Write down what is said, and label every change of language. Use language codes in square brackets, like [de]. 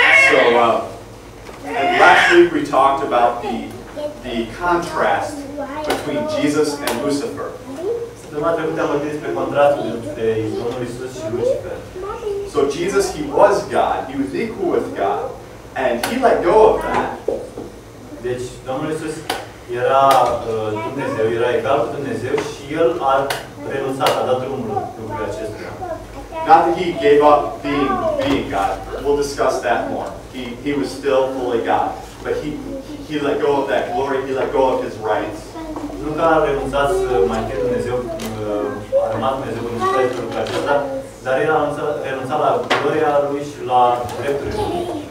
[en] So, and last week we talked about the contrast between Jesus and Lucifer. [ro] Săptămâna trecută am vorbit despre contrastul dintre Domnul Iisus și Lucifer. [en] So Jesus, he was God. He was equal with God. And he let go of that. [ro] Deci, Domnul Iisus era Dumnezeu, era egal cu Dumnezeu și El a renunțat, a dat drumul lucrurile acestea. [en] Not that he gave up being God. We'll discuss that more. He was still fully God. But he let go of that glory. He let go of his rights. [ro] Nu că a renunțat să mai fie Dumnezeu, a rămas Dumnezeu cu niște lucruri acestea, dar El a renunțat la gloria Lui și la drepturile Lui.